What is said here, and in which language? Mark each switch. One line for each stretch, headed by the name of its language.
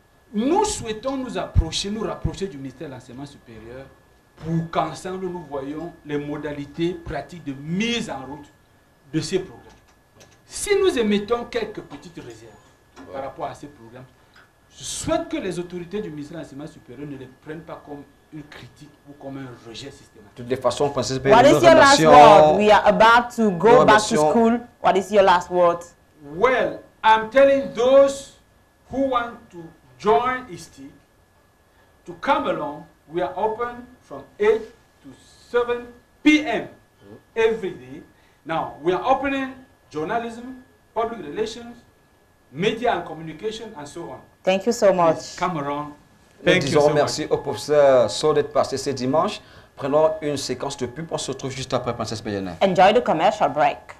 French: Nous souhaitons nous rapprocher du ministère de l'Enseignement supérieur pour qu'ensemble nous voyions les modalités pratiques de mise en route de ces programmes. Si nous émettons quelques petites réserves par rapport à ces programmes, je souhaite que les autorités du ministère de l'Enseignement supérieur ne les prennent pas comme une critique ou comme un rejet systématique. De toute façon, Francis,
English: what is your last word? We are about to go back to school. What is your last word? Well, I'm telling those who want to join ISTI to come along. We are open from 8 to 7 p.m. every day. Now, we are opening journalism, public relations, media and communication, and so on. Thank you so much. Please come around.
French: Nous disons merci au professeur Sow d'être passé ce dimanche. Prenons une séquence de pub. On se retrouve juste après Princesse Bayonnet.
English: Enjoy the commercial break.